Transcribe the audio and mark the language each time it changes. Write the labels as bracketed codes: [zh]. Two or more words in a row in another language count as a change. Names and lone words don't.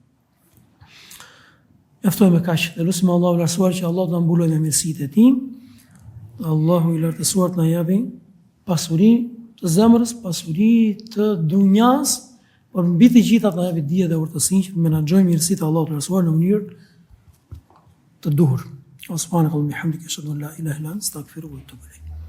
[sq] Eftojmë kaq, dhe lutim Allahu i lartësuar që Allah të na mbulojë me mirësitë e tij. Allahu i lartësuar të na japë pasuri të zemrës, pasuri të dunjas, por mbi të gjitha të na japë dije dhe urtësinë që të menaxhojmë mirësitë e Allahut të lartësuar në mënyrë të duhur. [ar] سبحانك اللهم وبحمدك أشهد أن لا إله إلا أنت أستغفرك وأتوب إليك.